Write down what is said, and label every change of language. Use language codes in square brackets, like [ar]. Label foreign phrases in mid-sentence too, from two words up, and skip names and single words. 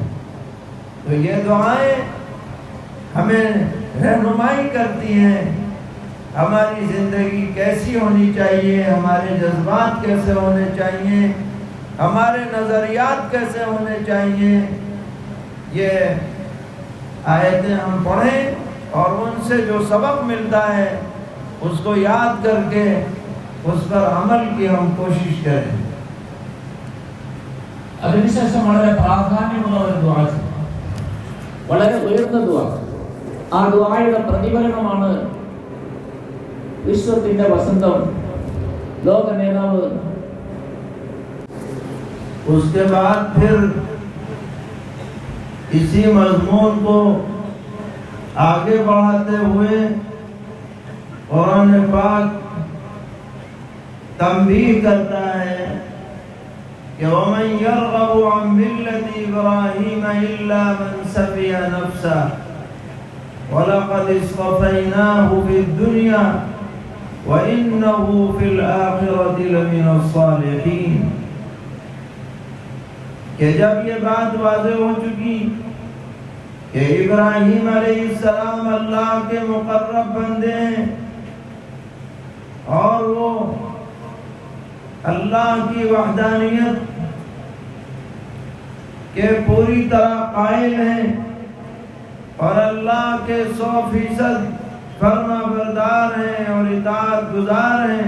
[ur] تو یہ دعائیں ہمیں رہنمائی کرتی ہیں ہماری زندگی کیسی ہونی چاہیے، ہمارے جذبات کیسے ہونے چاہیے، ہمارے نظریات کیسے ہونے چاہیے۔ یہ آیتیں ہم پڑھیں اور ان سے جو سبق ملتا ہے اس کو یاد کر کے اس پر عمل کی ہم کوشش کریں. [ml] അതിനുശേഷം വളരെ പ്രാധാന്യമുള്ള ഒരു ദുആ, വളരെ ഉയർന്ന ദുആ. ആ ദുആയുടെ പ്രതിഫലനമാണ് വിശ്വത്തിന്റെ വസന്തം ലോക നേതാവ്. [ur] اس کے بعد پھر اسی مضمون کو آگے بڑھاتے ہوئے قرآن پاک تنبیہ کرتا ہے کہ [ar] وَمَنْ يَرْغَبُ عَنْ مِلَّةِ إِبْرَاهِيمَ إِلَّا مَنْ سَفِيَ نَفْسَهُ وَلَقَدِ اصْطَفَيْنَاهُ فِي الدُّنْيَا وَإِنَّهُ فِي الْآخِرَةِ لَمِنَ الصَّالِحِينَ. [ur] کہ جب یہ بات واضح ہو چکی کہ ابراہیم [ar] علیہ السلام [ur] اللہ کے مقرب بندے ہیں اور وہ اللہ کی وحدانیت کے پوری طرح قائل ہیں اور اللہ کے 100% فرما بردار ہیں اور اطاعت گزار ہیں.